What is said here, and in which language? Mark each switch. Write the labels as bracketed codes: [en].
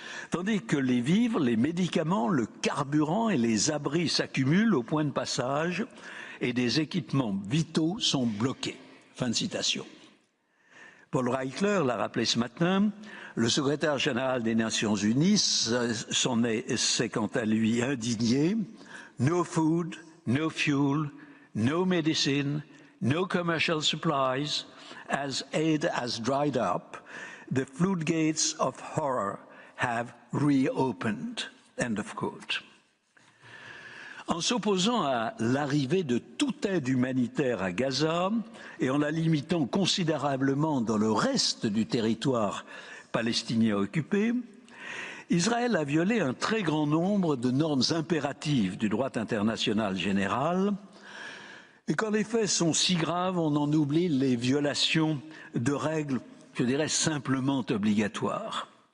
[fr] tandis que les vivres, les médicaments, le carburant et les abris s'accumulent au point de passage et des équipements vitaux sont bloqués. » Fin de citation. Paul Reichler l'a rappelé ce matin, le secrétaire général des Nations Unies s'est quant à lui indigné. [en] No food, no fuel, no medicine, no commercial supplies, as aid has dried up, the floodgates of horror have reopened. End of quote. [fr] En s'opposant à l'arrivée de toute aide humanitaire à Gaza et en la limitant considérablement dans le reste du territoire palestinien occupé, Israël a violé un très grand nombre de normes impératives du droit international général et quand les faits sont si graves, on en oublie les violations de règles, je dirais, simplement obligatoires.